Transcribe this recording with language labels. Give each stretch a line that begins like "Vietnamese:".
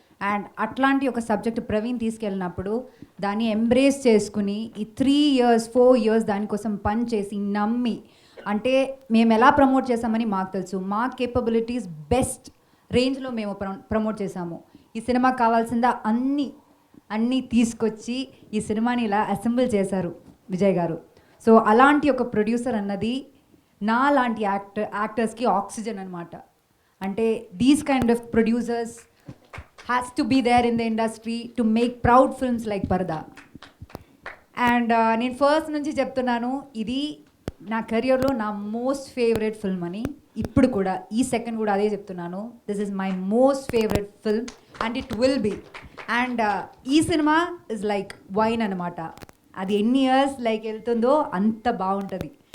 Telugu: And అట్లాంటి ఒక subject Praveen తీసుకెళ్ళినప్పుడు దాన్ని ఎంబ్రేస్ చేసుకుని ఈ 3 years 4 years దానికోసం పని చేసి నమ్మి, అంటే మేము ఎలా ప్రమోట్ చేసామని మాకు తెలుసు, మా కేపబిలిటీస్ బెస్ట్ రేంజ్లో మేము ప్రమోట్ చేసాము. ఈ సినిమాకి కావాల్సిందా అన్నీ తీసుకొచ్చి ఈ సినిమాని ఇలా అసెంబుల్ చేశారు విజయ్ గారు. సో అలాంటి ఒక ప్రొడ్యూసర్ అన్నది నా లాంటి యాక్టర్స్కి ఆక్సిజన్ అనమాట. అంటే
English: These kind of producers has to be there in the industry to make proud films like Parda.
Telugu: And నేను ఫస్ట్ నుంచి చెప్తున్నాను, ఇది నా కెరియర్లో నా మోస్ట్ ఫేవరెట్ ఫిల్మ్ అని. ఇప్పుడు కూడా ఈ సెకండ్ కూడా అదే చెప్తున్నాను,
English: This is my most favourite film and it will be.
Telugu: And ఈ సినిమా
English: is like wine
Telugu: అనమాట. అది ఎన్ని ఇయర్స్ లైక్ వెళ్తుందో అంత బాగుంటుంది.